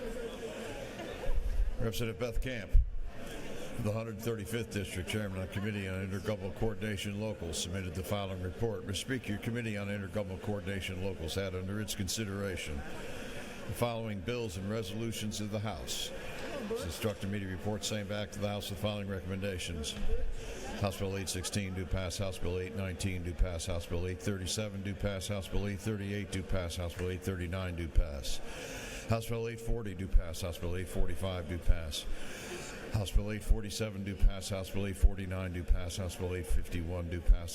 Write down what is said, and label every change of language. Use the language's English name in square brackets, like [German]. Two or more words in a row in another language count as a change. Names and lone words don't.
[English] Representative Beth Camp of the 135th District, Chairman of the Committee on Intergovernmental Coordination Locals, submitted the following report. Mr. Speaker, your Committee on Intergovernmental Coordination Locals had under its consideration the following bills and resolutions of the House. It's instructed me to report same back to the House with following recommendations. House Bill 816, do pass. House Bill 819, do pass. House Bill 837, do pass. House Bill 838, do pass. House Bill 839, do pass. House Bill 840, do pass. House Bill 845, do pass. House Bill 847, do pass. House Bill 849, do pass. House Bill 851, do pass.